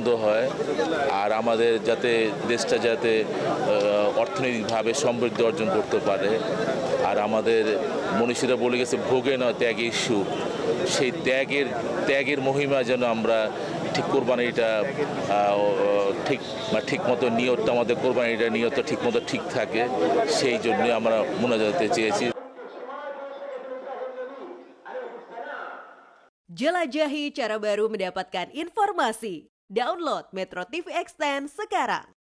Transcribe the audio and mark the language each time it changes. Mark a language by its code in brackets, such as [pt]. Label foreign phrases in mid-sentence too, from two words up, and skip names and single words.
[bn] হয়, আর আমাদের যাতে দেশটা যাতে অর্থনৈতিকভাবে সমৃদ্ধি অর্জন করতে পারে, আর আমাদের মনীষীরা বলে গেছে ভোগে নয় ত্যাগের সুখ, সেই ত্যাগের মহিমা যেন আমরা ঠিক কোরবানিটা ঠিক মতো নিয়তটা, আমাদের কোরবানিটা নিয়তটা ঠিক মতো ঠিক থাকে, সেই জন্য আমরা মোনাজাতে চেয়েছি। [id] Jelajahi cara baru mendapatkan informasi. Download Metro TV Extend sekarang.